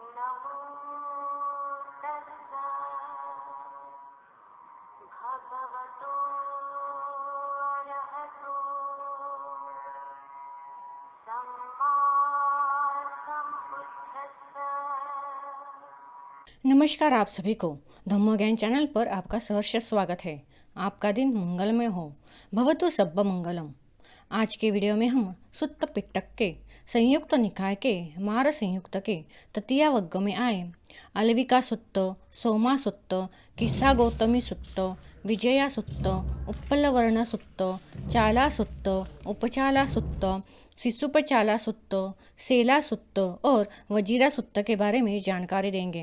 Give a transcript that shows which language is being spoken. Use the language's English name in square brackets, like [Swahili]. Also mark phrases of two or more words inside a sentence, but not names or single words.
[Pali] नमो तस्सा भगवतो अरहतो सम्मा सम्बुद्धस्सा। [Hindi] नमस्कार आप सभी को धम्म ज्ञान चैनल पर आपका सहर्ष स्वागत है। आपका दिन मंगलमय हो, [Pali] भवतु सब्ब मंगलम। [Hindi] आज के वीडियो में हम सुत्त पिटक के संयुक्त निकाय के मार संयुक्त के तृतीया वर्ग में आए अलविका सुत्त, सोमा सुत्त, किस्सा गौतमी सुत्त, विजया सुत्त, उत्पलवर्ण सुत्त, चाला सुत्त, उपचाला सुत्त, शिशुपचाला सुत्त, सेला सुत्त और वजीरा सुत्त के बारे में जानकारी देंगे।